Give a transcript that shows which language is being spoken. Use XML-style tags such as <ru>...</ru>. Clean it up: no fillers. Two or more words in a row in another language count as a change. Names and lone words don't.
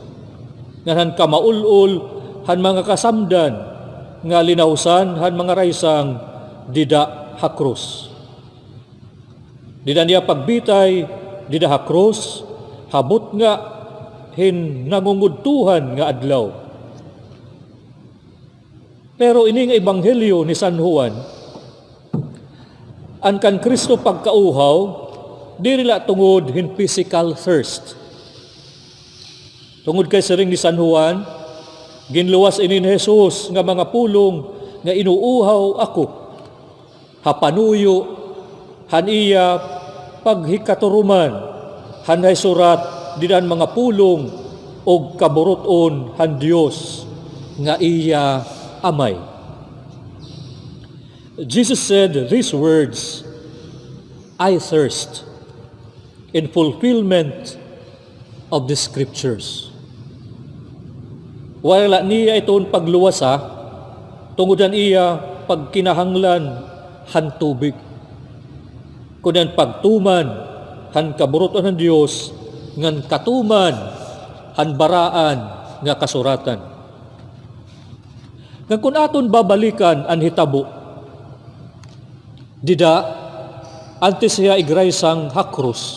<war>Ngan kamaul-ul han mga kasamdan nga linawsan han mga raysang dida ha krus. Dinan iya pagbitay dida ha krus, habot nga hin nangungudtuhan nga adlaw. Pero ining ebanghelyo ni San Juan, ang kan Kristo pagkauhaw, di nila tungod hin</war> <en>physical thirst.</en> <war>Tungod kay siring ni San Juan, ginluwas ini ni Jesus nga mga pulong nga inuuhaw ako. Hapanuyo, han iya paghikaturuman, han hay surat dinan mga pulong og kaburuton han Dios nga iya amay.</war> <en>Jesus said these words, I thirst, in fulfillment of the scriptures.</en> <war>Wala niya itoon pagluwasa, tungudan iya pagkinahanglan han tubig. Kunan pagtuman han kaburuton ng Dios, ngan katuman han baraan nga kasuratan. Ngan kun aton babalikan ang hitabo, Dida, antes siya igraysang hakrus.</war>